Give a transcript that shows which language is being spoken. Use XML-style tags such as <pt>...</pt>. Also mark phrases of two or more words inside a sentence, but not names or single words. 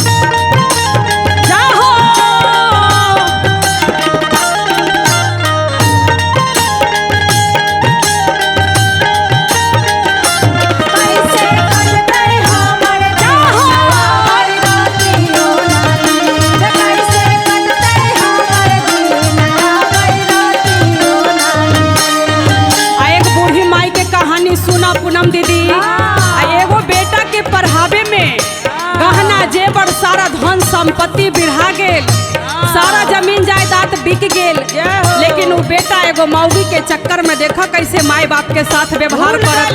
<mai>जाहो कैसे कटतै हमर जाहो आबै रातियो ना नीन, कैसे कटतै हमर दिन आबै रातियो ना नीन। आ एक बूढ़ी माई के कहानी सुना पूनम दीदी। आ एगो बेटा के पढ़ावे में गहना जेवर सारा धन संपत्ति बिढ़ा गेल, सारा जमीन जायदाद बिक गेल, लेकिन वो बेटा एगो मौगी के चक्कर में देखा कैसे माई बाप के साथ व्यवहार करता।</mai>